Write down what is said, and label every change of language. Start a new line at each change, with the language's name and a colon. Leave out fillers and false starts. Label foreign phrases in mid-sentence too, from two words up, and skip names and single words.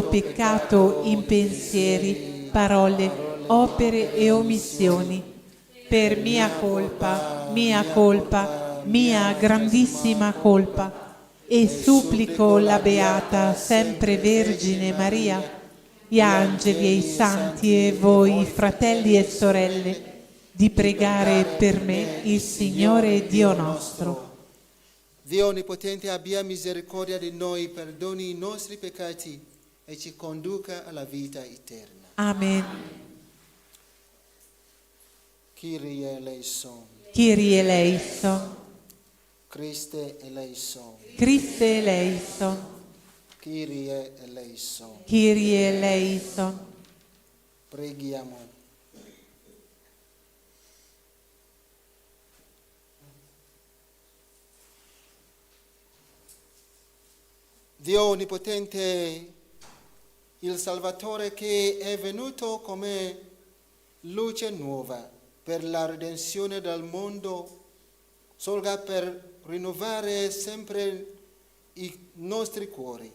Italian: peccato in pensieri, parole, opere e omissioni, per mia colpa, mia grandissima colpa, e supplico la Beata sempre Vergine Maria, gli angeli e i santi e voi, fratelli e sorelle, di pregare per me il Signore Dio nostro. Dio Onnipotente abbia misericordia di noi, perdoni i nostri peccati e ci conduca alla vita eterna. Amen.
Greek: Κύριε ελέησον. Κύριε ελέησον. Χριστέ ελέησον. Χριστέ ελέησον. Κύριε ελέησον. Κύριε ελέησον.
Italian: Preghiamo. Dio Onnipotente, il Salvatore che è venuto come luce nuova per la redenzione del mondo, solga per rinnovare sempre i nostri cuori.